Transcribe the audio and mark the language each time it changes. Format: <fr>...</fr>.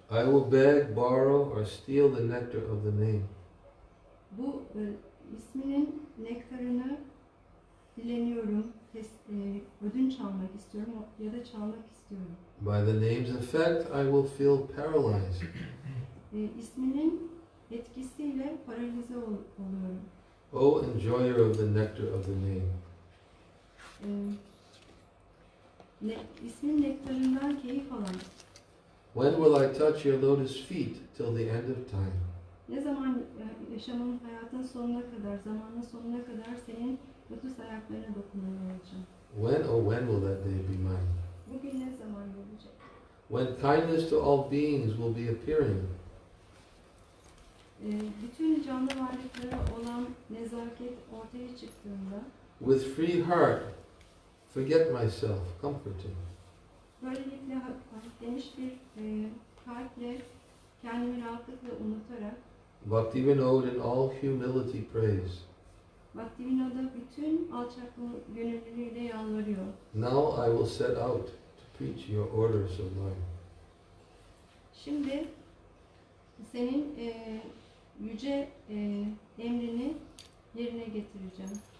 <en>I will beg, borrow, or steal the nectar of the name.</en> <tr>Bu isminin nektarını dileniyorum, ödünç almak istiyorum ya da çalmak istiyorum.</tr> <en>By the name's effect, I will feel paralyzed.</en> <tr>İsminin etkisiyle paralize oluyorum.</tr> <en>O enjoyer of the nectar of the name.</en> <tr>İsmin nektarından keyif alan.</tr> <en>When will I touch your lotus feet till the end of time?</en> <tr>Ne zaman yaşamın, hayatın sonuna kadar, zamanın sonuna kadar senin lotus ayaklarına dokunuyor olacağım.</tr> <en>When oh when will that day be mine?</en> <tr>Bugün ne zaman gelecek?</tr> <en>When kindness to all beings will be appearing.</en> <tr>Bütün canlı varlıklara olan nezaket ortaya çıktığında,</tr> <en>With free heart, forget myself, comforting.</en> <tr>böylelikle geniş bir kalple kendimi rahatlıkla unutarak,</tr> <en>Bhakti Vinod in all humility prays.</en> <tr>Bhaktivinoda bütün alçaklığı gönüllülüğüyle yalvarıyor.</tr> <en>Now I will set out to preach your orders of life.</en> <tr>Şimdi senin yüce emrini yerine getireceğim.</tr>